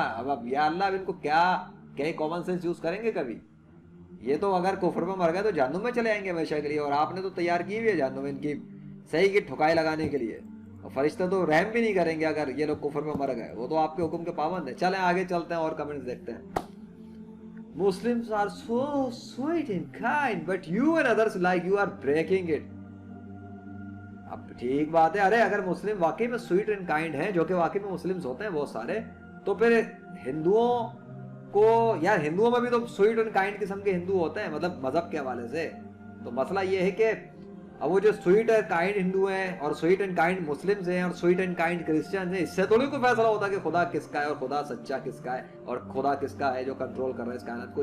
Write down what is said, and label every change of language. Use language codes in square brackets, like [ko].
[ur] اب یا اللہ اب ان کو کیا کامن سینس یوز کریں گے کبھی؟ یہ تو اگر کفر میں مر گئے تو جہنم میں چلے آئیں گے ہمیشہ کے لیے, اور آپ نے تو تیار کی ہوئی ہے جہنم ان کی صحیح کی ٹھکائی لگانے کے لیے. اور فرشتے تو رحم بھی نہیں کریں گے اگر یہ لوگ کفر میں مر گئے, وہ تو آپ کے حکم کے پابند ہیں. چلیں آگے چلتے ہیں اور کمنٹس دیکھتے ہیں. [en] Muslims are so sweet and kind, but you and others like you are breaking it. [ur] اب ٹھیک بات ہے, ارے اگر مسلم واقعی میں [en] sweet and kind [ur] ہیں, جو کہ واقعی میں مسلمز ہوتے ہیں بہت سارے, تو پھر ہندوؤں کو, یار ہندوؤں میں بھی تو سویٹ اینڈ کائنڈ قسم کے ہندو ہوتے ہیں, مطلب مذہب کے حوالے سے. تو مسئلہ یہ ہے کہ اب وہ جو [en] sweet and kind [ur] ہندو ہیں اور سویٹ اینڈ کائنڈ مسلمز ہیں اور سویٹ اینڈ کائنڈ کرسچنز ہیں, اس سے تھوڑی کوئی فیصلہ ہوتا کہ خدا کس کا ہے اور خدا سچا کس کا ہے اور خدا کس کا ہے جو کنٹرول کر رہا ہے اس کائنات کو.